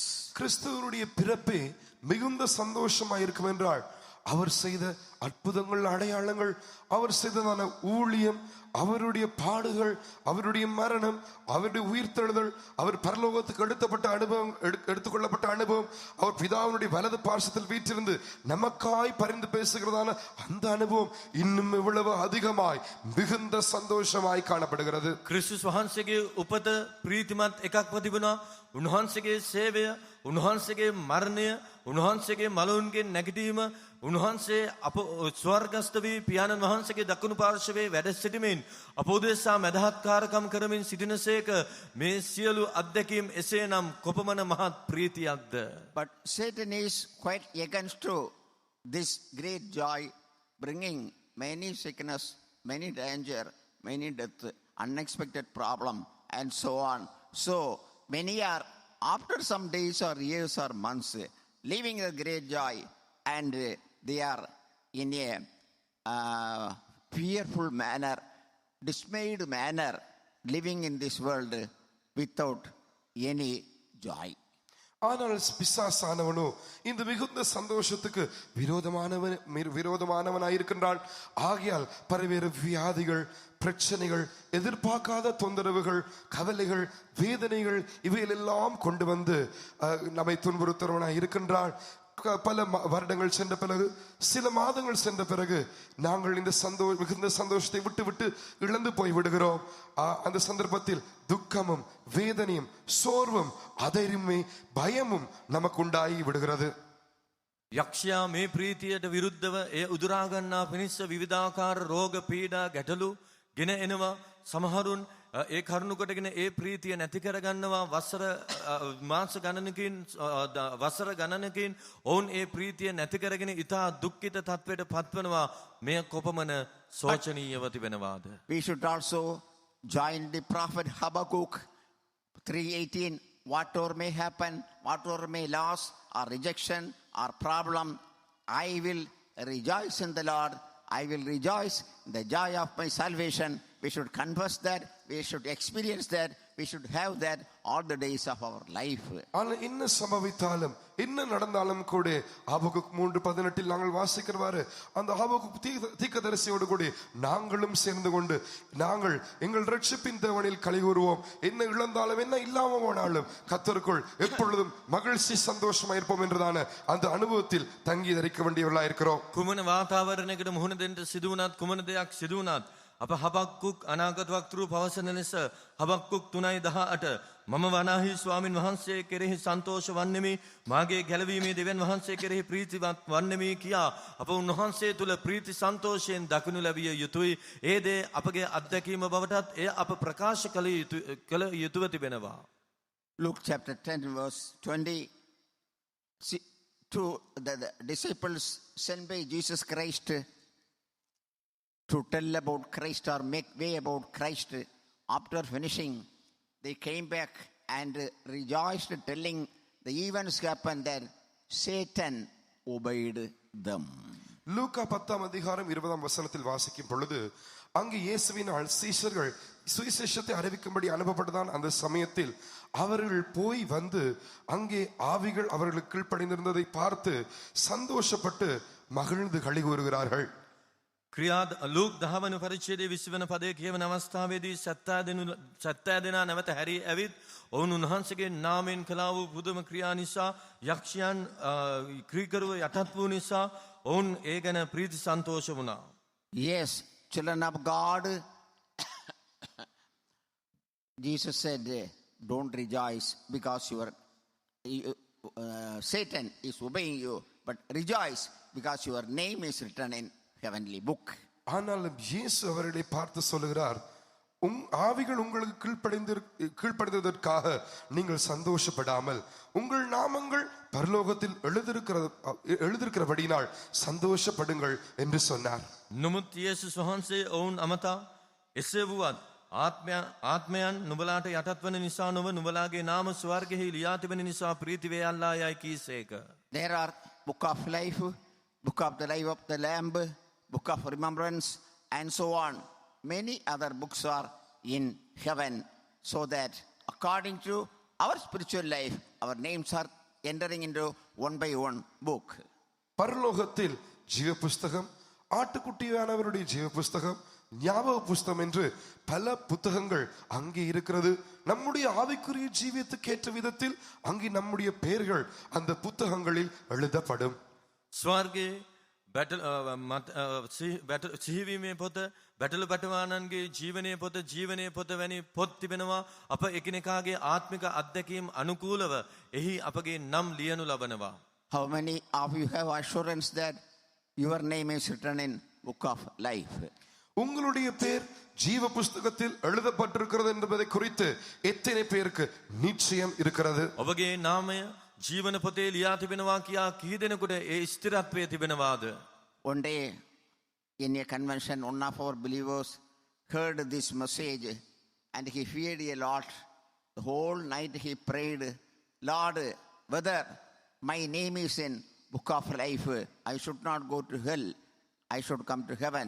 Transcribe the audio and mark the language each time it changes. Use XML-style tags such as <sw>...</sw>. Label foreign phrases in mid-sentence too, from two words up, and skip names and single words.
<ta>கிறிஸ்துவனுடைய பிறப்பே மிகுந்த சந்தோஷமாக இருக்கும் என்றால் அவர் செய்த அற்புதங்கள், அடையாளங்கள், அவர் செய்ததான ஊழியம், அவருடைய பாடுகள், அவருடைய மரணம், அவருடைய உயிர்த்தெழுதல், அவர் பரலோகத்துக்கு எடுத்துக்கொள்ளப்பட்ட அனுபவம், அவர் பிதாவினுடைய வலது பார்சத்தில் வீற்றிருந்து நமக்காய் பரிந்து பேசுகிறதான அந்த அனுபவம் இன்னும் இவ்வளவு அதிகமாய் மிகுந்த சந்தோஷமாய் காணப்படுகிறது.</ta> <si>ක්‍රිස්තුස් වහන්සේගේ උපත ප්‍රීතිමත් එකක් තිබුණා. උන්වහන්සේගේ සේවය, උන්වහන්සේගේ මරණය, උන්වහන්සේගේ මලවුන්ගේ නැගිටීම, උන්වහන්සේ අප ස්වර්ගස්ත වී පියාණන් වහන්සේගේ දකුණු පාර්ශවයේ වැඩ සිටමින් අප උදෙසා මැදහත්කාරකම් කරමින් සිටිනසේක. මේ සියලු අත්දැකීම් එසේනම් කොපමණ මහත් ප්‍රීතියක්ද.</si> <en>But Satan is quite against to this great joy, bringing many sickness, many danger, many death, unexpected problem, and so on. So many are, after some days or years or months, living a great joy, and they are in a fearful manner, dismayed manner, living in this world without any joy.</en> <ta>ஆனால் பிசாசானவனோ இந்த மிகுந்த சந்தோஷத்துக்கு விரோதமானவனாயிருக்கின்றான். ஆகையால் பல்வேறு வியாதிகள், பிரச்சனைகள், எதிர்பார்க்காத தொந்தரவுகள், கவலைகள், வேதனைகள் இவையெல்லாம் கொண்டு வந்து நம்மை துன்புறுத்துறவனாய் இருக்கின்றான். பல வருடங்கள் சென்ற பிறகு, சில மாதங்கள் சென்ற பிறகு நாங்கள் இந்த மிகுந்த சந்தோஷத்தை விட்டு இழந்து போய் விடுகிறோம். அந்த சந்தர்ப்பத்தில் துக்கமும் வேதனையும் சோர்வும் அதரிமை பயமும் நமக்கு உண்டாகி விடுகிறது.</ta> <si>යක්ෂයා මේ ප්‍රීතියට විරුද්ධව එය උදුරාගන්නා පිණිස විවිධාකාර රෝග පීඩා ගැටලු ගෙන එනවා. සමහරුන් ඒ කරුණු කොටගෙන ඒ ප්‍රීතිය නැති කරගන්නවා. මාස ගණනකින් වසර ගණනකින් ඔවුන් ඒ ප්‍රීතිය නැති කරගෙන ඉතා දුක්ඛිත තත්වයට පත්වනවා. මෙය කොපමණ සෝචනීයව තිබෙනවාද.</si> <en>We should also join the prophet Habakkuk 3:18. Whatever may happen, whatever may loss or rejection or problem, I will rejoice in the Lord. I will rejoice in the joy of my salvation. We should confess that. We should experience that. We should have that all the days of our life.</en> <ta>ஆனால் என்ன சம்பவித்தாலும் என்ன நடந்தாலும் கூட ஆபகுக் 3:18 நாங்கள் வாசிக்கிறவாறு அந்த ஆபகுக் தீர்க்கதரிசியோடு கூட நாங்களும் சேர்ந்து கொண்டு நாங்கள் எங்கள் ரட்சிப்பின் தேவனில் களி கூறுவோம். என்ன இழந்தாலும் என்ன இல்லாம போனாலும் கர்த்தருக்குள் எப்பொழுதும் மகிழ்ச்சி சந்தோஷமா இருப்போம் என்றதான அந்த அனுபவத்தில் தங்கி தரிக்க வேண்டியவர்களா இருக்கிறோம்.</ta> <si>කුමන වාතාවරණයකට මුහුණ දෙන්න සිදු වුණත්, කුමන දෙයක් සිදු වුණත් අප හබක්කුක් අනාගත වක්තෘ පවසන ලෙස හබක්කුක් 3:18 මම වනාහි ස්වාමින් වහන්සේ කෙරෙහි සන්තෝෂ වන්නෙමි මාගේ ගැලවීමේ දෙවියන් වහන්සේ කෙරෙහි ප්‍රීතිවත් වන්නෙමි කියා අප උන්වහන්සේ තුල ප්‍රීති සන්තෝෂයෙන් දකිනු ලැබිය යුතුයි. ඒ දේ අපගේ අත්දැකීම බවටත් එය අප ප්‍රකාශ කළ යුතුව තිබෙනවා.</si> <en>Luke chapter 10 verse 20. To the disciples sent by Jesus Christ to tell about Christ or make way about Christ. After finishing, they came back and rejoiced, telling the events happened that Satan obeyed them.</en> <ta>லூக்கா 10:20 வாசிக்கும் பொழுது அங்கு இயேசுவினால் சீஷர்கள் சுவிசேஷத்தை அறிவிக்கும்படி அனுப்பப்பட்டதான். அந்த சமயத்தில் அவர்கள் போய் வந்து அங்கே ஆவிகள் அவர்களுக்கு கீழ்ப்படிந்திருந்ததை பார்த்து சந்தோஷப்பட்டு மகிழ்ந்து களி கூறுகிறார்கள்.</ta> <si>ක්‍රියාද ලූක් 10 වන පරිච්ඡේදයේ 20 වන පදයේ කියවන අවස්ථාවේදී 70 දෙනා නැවත හැරී ඇවිත් ඔවුන් උන්වහන්සේගේ නාමයෙන් කළා වූ පුදුම ක්‍රියා නිසා යක්ෂයන් ක්‍රීකරුව යටත් වූ නිසා ඔවුන් ඒ ගැන ප්‍රීති සන්තෝෂ වුණා.</si> <en>Yes, children of God, Jesus said, don't rejoice because Satan is obeying you, but rejoice because your name is written in heavenly book.</en> <ta>ஆனாலும் இயேசு அவர்களை பார்த்து சொல்லுகிறார், ஆவிகள் உங்களுக்கு கீழ்ப்படிந்ததற்காக நீங்கள் சந்தோஷப்படாமல் உங்கள் நாமங்கள் பரலோகத்தில் எழுதியிருக்கிறபடினால் சந்தோஷப்படுங்கள் என்று சொன்னார்.</ta> <si>නමුත් යේසුස් වහන්සේ ඔවුන් අමතා එසේ වුවත් ආත්මයන් නුඹලාට යටත් වන නිසා නොව නුඹලාගේ නාම ස්වර්ගෙහි ලියා තිබෙන නිසා ප්‍රීති වේයල්ලා යයි කීසේක.</si> <en>There are book of life, book of the life of the Lamb, book of remembrance, and so on. Many other books are in heaven, so that according to our spiritual life, our names are entering into one by one book.</en> <ta>பரலோகத்தில் ஜீவ புஸ்தகம், ஆட்டுக்குட்டியானவருடைய ஜீவ புஸ்தகம், ஞாபக புஸ்தகம் என்று பல புத்தகங்கள் அங்கே இருக்கிறது. நம்முடைய ஆவிக்குரிய ஜீவியத்துக்கு ஏற்ற விதத்தில் அங்கே நம்முடைய பெயர்கள் அந்த புத்தகங்களில் எழுதப்படும்.</ta> <si>ස්වර්ගයේ සිහිවීමේ පොත, බැටළු බටවානන්ගේ ජීවනයේ පොත වැනි පොත් තිබෙනවා. අප එකිනෙකාගේ ආත්මික අත්දැකීම් අනුකූලව එහි අපගේ නම් ලියනු ලබනවා.</si> <en>How many of you have assurance that your name is written in book of life?</en> <ta>உங்களுடைய பேர் ஜீவ புஸ்தகத்தில் எழுதப்பட்டிருக்கிறது என்பதை குறித்து எத்தனை பேருக்கு நிச்சயம் இருக்கிறது?</ta> <si>ඔබගේ නාමය ජීවන පොතේ ලියා තිබෙනවා කියා කී දෙනෙකුට ඒ ස්ථිරත්වය තිබෙනවාද?</si> <en>One day in a convention, one of our believers heard this message and he feared a lot. The whole night he prayed, Lord, whether my name is in book of life, I should not go to hell, I should come to heaven.</en>